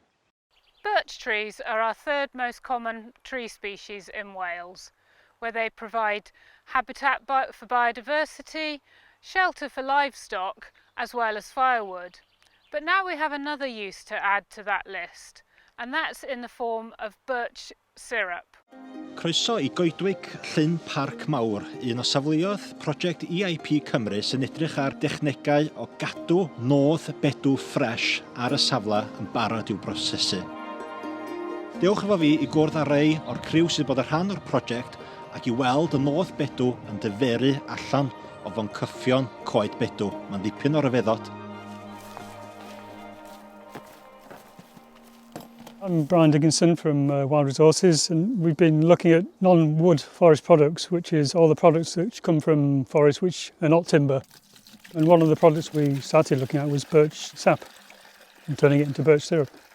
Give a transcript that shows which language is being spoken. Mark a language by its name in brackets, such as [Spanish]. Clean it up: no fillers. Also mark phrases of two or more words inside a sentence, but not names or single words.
[English] Birch trees are our third most common tree species in Wales, where they provide habitat for biodiversity, shelter for livestock, as well as firewood. But now we have another use to add to that list, and that's in the form of birch syrup. [Welsh] Croeso I goedwig Llyn Parc Mawr, un o safleoedd prosiect EIP Cymru sy'n edrych ar dechnegau o gadw nodd bedw ffres ar y safle yn barod i'w brosesu. Dewch efo fi I gwrdd â rhai o'r criw sydd bod yn rhan o'r prosiect ac I weld y nodd bedw yn dyferu allan o foncyffion coed bedw. Mae'n ddipyn o ryfeddod. [English] I'm Brian Dickinson from Wild Resources, and we've been looking at non-wood forest products, which is all the products that come from forests which are not timber. And one of the products we started looking at was birch sap and turning it into birch syrup.